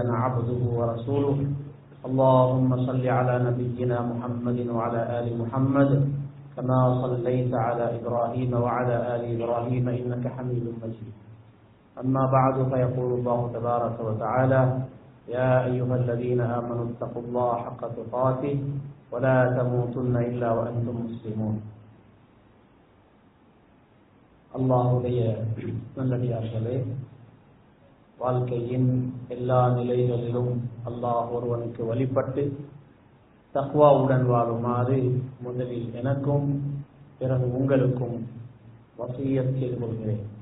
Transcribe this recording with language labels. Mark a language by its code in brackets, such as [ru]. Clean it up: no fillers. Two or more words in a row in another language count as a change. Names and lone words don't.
[ar] عبده ورسوله اللهم صل على نبينا محمد وعلى آل محمد كما صليت على إبراهيم وعلى آل إبراهيم إنك حميد مجيد أما بعد فيقول الله تبارك وتعالى يا أيها الذين آمنوا اتقوا الله حق تقاته ولا تموتن إلا وأنتم مسلمون [ta] அல்லாஹ்வுடைய நல்லடியார்களே, வாழ்க்கையின் எல்லா நிலைகளிலும் அல்லாஹ் ஒருவனுக்கு வழிபட்டு தக்வாவுடன் வாழுமாறு முதலில் எனக்கும் பிறகு உங்களுக்கும் வசியத் செய்து கொள்கிறேன்.